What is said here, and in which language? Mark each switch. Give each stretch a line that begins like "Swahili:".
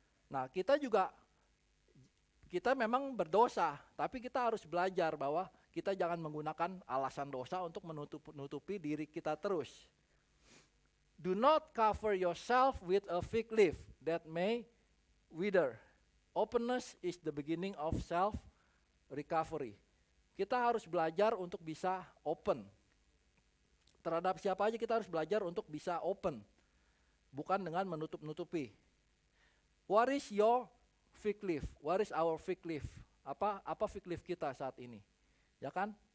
Indonesian: Nah, kita memang berdosa, tapi kita harus belajar bahwa kita jangan menggunakan alasan dosa untuk menutupi diri kita terus.
English: Do not cover yourself with a fig leaf that may wither. Openness is the beginning of self-recovery.
Indonesian: Kita harus belajar untuk bisa open. Terhadap siapa aja kita harus belajar untuk bisa open. Bukan dengan menutup-nutupi.
English: What is your fig leaf? What is our fig leaf?
Indonesian: Apa
English: fig leaf
Indonesian: kita saat ini? Ya kan?